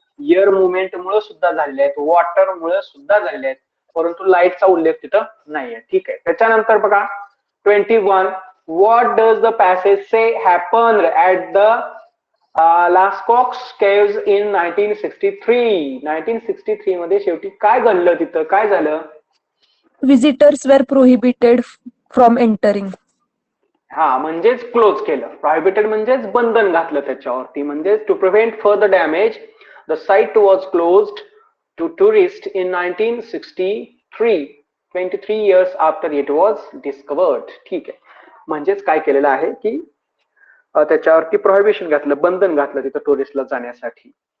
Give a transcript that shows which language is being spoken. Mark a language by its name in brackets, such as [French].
[Marathi] Air movement मुळे सुद्धा झालेले आहेत, वॉटर मुळे सुद्धा झालेले आहेत, परंतु लाईटचा उल्लेख तिथं नाहीये. ठीक आहे. त्याच्यानंतर बघा [English] 21 what does the passage say happen at the Lascaux caves in 1963. [Marathi] 1963 मध्ये शेवटी काय घडलं तिथं? काय झालं? [English] Visitors were prohibited from entering. [Marathi] हा म्हणजेच क्लोज केलं. [English] prohibited [Marathi] म्हणजेच बंधन घातलं त्याच्यावरती. म्हणजे [English] To prevent further damage the site was closed to tourist in 1963. 23 years after it was discovered. [Marathi] ठीक आहे. म्हणजेच काय केलेलं आहे की त्याच्यावरती प्रोहिबिशन घातलं, बंधन घातलं तिथं टुरिस्टला जाण्यासाठी.